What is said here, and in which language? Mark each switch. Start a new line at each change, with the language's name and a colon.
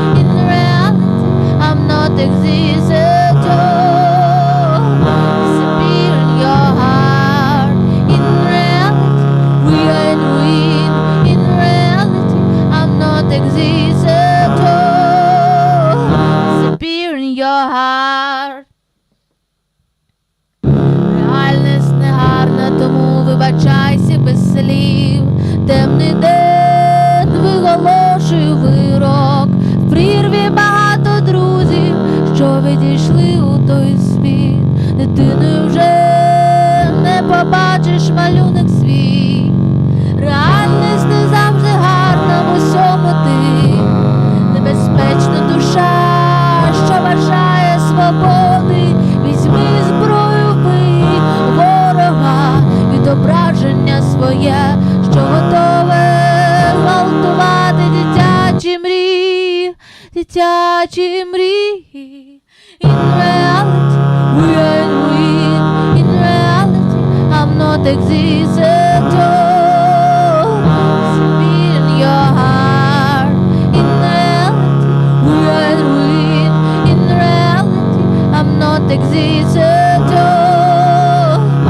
English: In reality, I'm not exist at all. Disappear in your heart. In reality, we ain't win. In reality, I'm not exist at all. Disappear in your heart.
Ukrainian: Реальність негарна, тому вибачайся без слів. Темний день виголошує вирок. В прірві багато друзів, що відійшли у той світ. Дитиною вже не побачиш малюнок свій. Реальність не завжди гарна в усьому ти. Небезпечна душа, що бажає свободи. Візьми зброю, вбий ворога, відображення своє, що готове гвалтувати дитячі мрії, дитячі мрії.
English: In reality, we ain't win. In reality, I'm not exist at all. Disappear in your heart. In reality, we ain't win. In reality, I'm not exist at all.